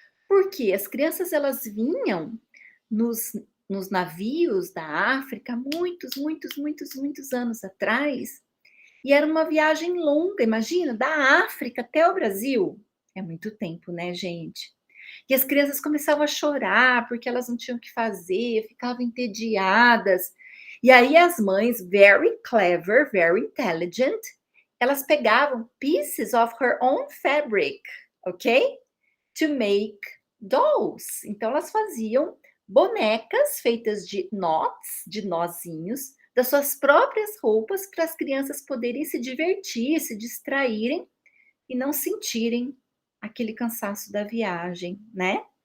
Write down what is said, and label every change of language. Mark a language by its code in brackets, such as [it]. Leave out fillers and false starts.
[pt] Porque as crianças elas vinham nos navios da África muitos anos atrás. E era uma viagem longa, imagina, da África até o Brasil. É muito tempo, né, gente? E as crianças começavam a chorar porque elas não tinham o que fazer, ficavam entediadas. E aí as mães, [en] very clever, very intelligent, [pt] elas pegavam [en] pieces of her own fabric, [pt] ok? [en] To make dolls. [pt] Então elas faziam bonecas feitas de knots, de nozinhos, das suas próprias roupas para as crianças poderem se divertir, se distraírem e não sentirem aquele cansaço da viagem, né?